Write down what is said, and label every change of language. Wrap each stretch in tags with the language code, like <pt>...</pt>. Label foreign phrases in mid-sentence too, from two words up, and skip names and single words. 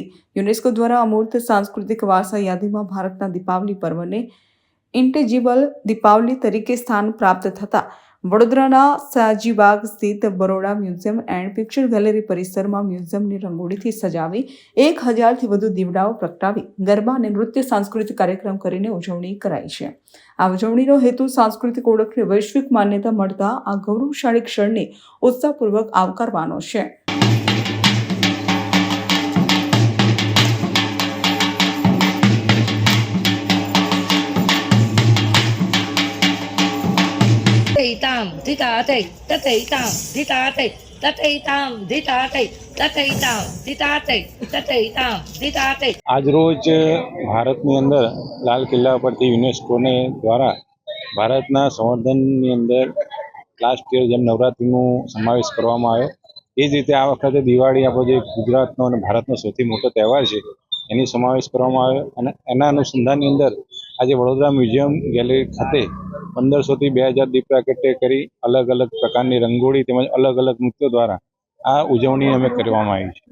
<gu>યુનેસ્કો દ્વારા અમૂર્ત સાંસ્કૃતિક વારસા યાદીમાં ભારતના દીપાવલી પર્વને ઇન્ટેજિબલ દીપાવલી તરીકે સ્થાન પ્રાપ્ત થતા વડોદરાના સાજીબાગ સ્થિત બરોડા મ્યુઝિયમ એન્ડ પિક્ચર ગેલેરી પરિસરમાં મ્યુઝિયમની રંગોળીથી સજાવી 1000થી વધુ દીવડાઓ પ્રગટાવી ગરબા અને નૃત્ય સાંસ્કૃતિક કાર્યક્રમ કરીને ઉજવણી કરાઈ છે. આ ઉજવણીનો હેતુ સાંસ્કૃતિક ઓળખને વૈશ્વિક માન્યતા મળતા આ ગૌરવશાળી ક્ષણને ઉત્સાહપૂર્વક આવકારવાનો છે. Tam ditate tate tam ditate tate tam ditate tate tam ditate tate tam ditate. આજરોજ ભારતની અંદર લાલ કિલ્લા પરથી યુનેસ્કોને દ્વારા ભારતના સંવર્ધનની અંદર</gu> <en>last year</en> <gu>જેમ નવરાત્રિનું સમાવેશ કરવામાં આવ્યો એ જ રીતે આ વખતે દિવાળી આપણો જે ગુજરાતનો અને ભારતનો સૌથી મોટો તહેવાર છે એની સમાવેશ કરવામાં આવ્યો અને એના અનુસંધાનની અંદર આજે વડોદરા મ્યુઝિયમ ગેલેરી ખાતે 1500થી 2000 દીપ પ્રાગટ્ય કરી અલગ અલગ પ્રકારની રંગોળી તેમજ અલગ અલગ નૃત્યો દ્વારા આ ઉજવણી અમે કરવામાં આવી છે.</gu>